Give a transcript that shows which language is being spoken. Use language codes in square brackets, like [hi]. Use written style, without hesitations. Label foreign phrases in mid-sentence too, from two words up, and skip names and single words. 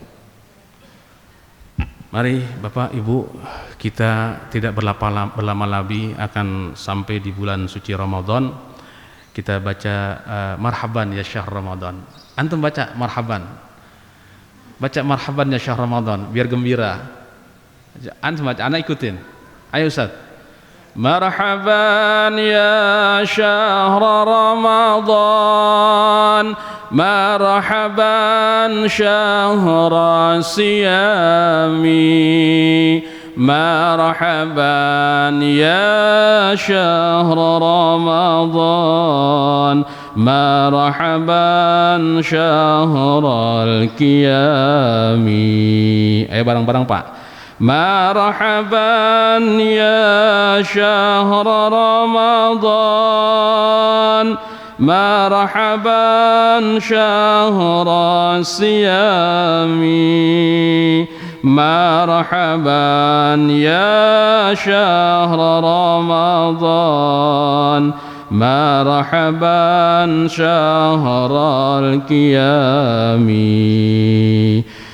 [id] Mari Bapak Ibu, kita tidak berlama lagi akan sampai di bulan suci Ramadan. Kita baca [ar] مرحبا يا شهر رمضان. [id] Antum baca marhaban. Baca [ar] مرحبا يا شهر رمضان [id] biar gembira. Antum baca, anak ikutin. Ayo Ustaz. [ar] مرحبا يا شهر رمضان، مرحبا شهر الصيام، مرحبا يا شهر رمضان، مرحبا شهر القيام. [id] Ayo bareng-barang Pak. [ar] مرحبا يا شهر رمضان، مرحبا شهر الصيام، مرحبا يا شهر رمضان، مرحبا شهر القيام.